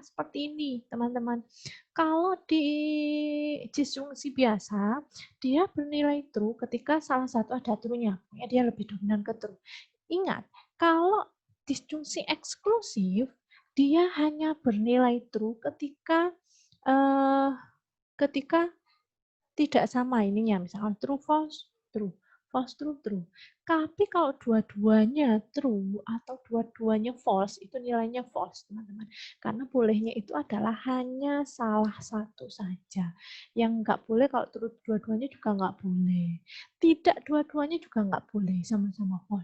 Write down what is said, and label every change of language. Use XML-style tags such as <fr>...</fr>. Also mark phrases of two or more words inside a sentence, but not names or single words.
<id>Seperti ini, teman-teman. Kalau di disjungsi biasa, dia bernilai true ketika salah satu ada true-nya. Dia lebih dominan ke true. Ingat, kalau disjungsi eksklusif, dia hanya bernilai true ketika eh, ketika tidak sama ininya, misalkan</id> <en>true false true, false true true.</en> <id>Tapi kalau dua-duanya true atau dua-duanya false, itu nilainya false, teman-teman. Karena bolehnya itu adalah hanya salah satu saja. Yang nggak boleh kalau true dua-duanya juga nggak boleh. Tidak dua-duanya juga nggak boleh, sama-sama false.</id>